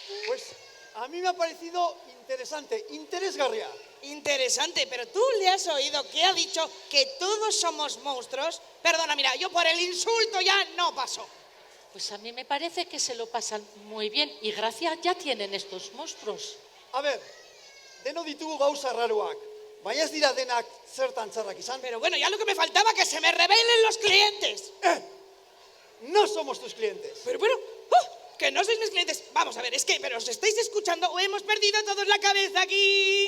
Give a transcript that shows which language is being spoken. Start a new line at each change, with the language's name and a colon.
Spanish: Pues a mí me ha parecido interesante, interesgarria. Interesante, pero tú le has oído que ha dicho que todos somos monstruos. Perdona, mira, yo por el insulto ya no paso. Pues a mí me parece que se lo pasan muy bien y gracias ya tienen estos monstruos. A ver,
Basque: deno ditugu gauza raruak, baina ez dira denak zertan txarrak izan.
Spanish: Pero bueno, ya lo que me faltaba, que se me rebelen los clientes. No somos tus clientes. Pero bueno, que no sois mis clientes. Vamos a ver, es que, pero os estáis escuchando o hemos perdido todos la cabeza aquí.